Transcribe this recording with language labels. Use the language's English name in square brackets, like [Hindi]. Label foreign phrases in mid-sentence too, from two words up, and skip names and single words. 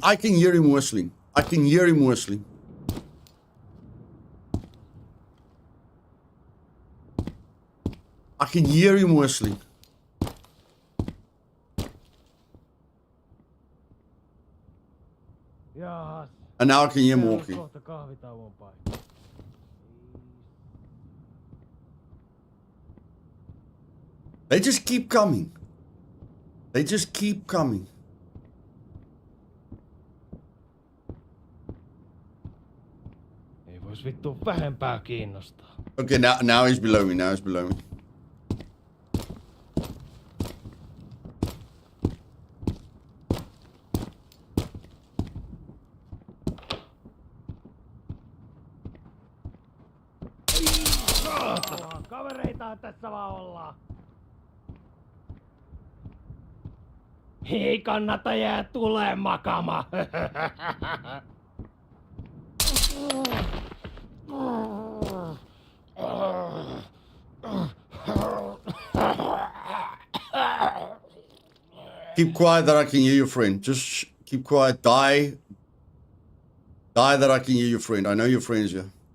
[English] I can hear him whistling. I can hear him whistling. I can hear him whistling. [Finnish] Jaas. [English] And now I can hear him walking. [Finnish] Kohta kahvitauon paikka. [English] They just keep coming. They just keep coming. [Finnish] Ei vois vittu vähempää kiinnostaa. [English] Okay, now he's below me. Now he's below me. [Finnish] Kavereita tässä vaan ollaan. Ei kannata jää tuleen makaamaan. [English] Keep quiet that I can hear your friend. Just keep quiet. Die that I can hear your friend. I know your friend's here.